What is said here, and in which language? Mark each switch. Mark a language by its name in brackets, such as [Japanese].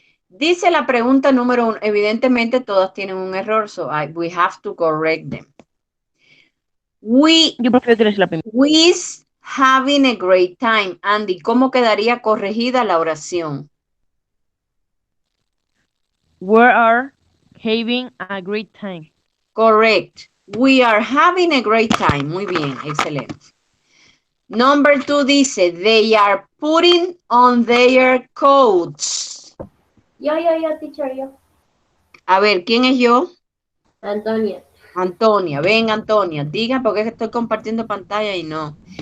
[Spanish] Dice la pregunta número 1. Evidentemente todas tienen un error, [English] so we have to correct them. [Spanish] Yo prefiero que eres la primera. [English] We's having a great time. [Spanish] Andy, ¿cómo quedaría corregida la oración? [English] We are having a great time. Correct. We are having a great time. [Spanish] Muy bien, excelente. [English] Number 2 [Spanish] dice, [English] they are putting on their coats. [Spanish] Yo, teacher, yo. A ver, ¿quién es yo? Antonia. Antonia, ven Antonia, diga porque es que estoy compartiendo pantalla y no.